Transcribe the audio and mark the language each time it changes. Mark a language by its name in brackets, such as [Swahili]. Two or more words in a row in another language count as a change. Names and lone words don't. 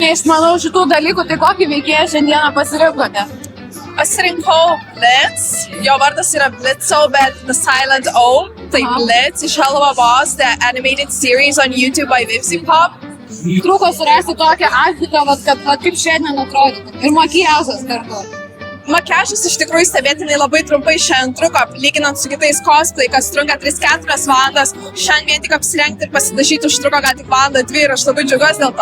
[Lithuanian] Tai aš manau šitų dalykų, tai kokį veikėją šiandieną pasirinkote? Pasirinkau Blitz, jo vardas yra Blitzo, bet [English] The Silent O. [Lithuanian] Tai Blitz iš [English] Hello Boss, the animated series on YouTube by Vipsy Pop. [Lithuanian] Trūko surasti tokią atliką, kad kaip šiandien atrodytų. Ir makiažas kartu. Makiažas iš tikrųjų stebėtinai labai trumpai šiandien truko, lyginant su kitais cosplay, kas trunka 3-4 valandas. Šiandien vien tik apsirengti ir pasidažyti užtruko gal tik valandą 2 ir aš labai džiaugiuosi dėl to.